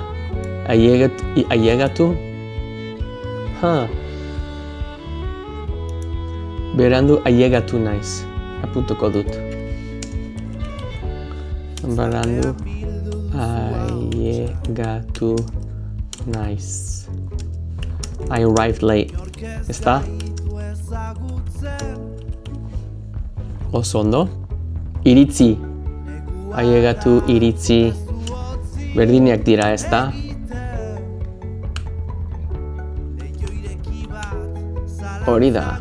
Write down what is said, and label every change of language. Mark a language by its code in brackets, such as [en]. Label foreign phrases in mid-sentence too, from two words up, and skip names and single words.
[eu] Ailegatu? Berandu ailegatu naiz. Apuntuko dut. Berandu ailegatu naiz. [en] I arrived late. [es] ¿Está? [eu] Oso ondo. Iritzi. Ailegatu iritzi. Berdineak dira, ezta? Hori da.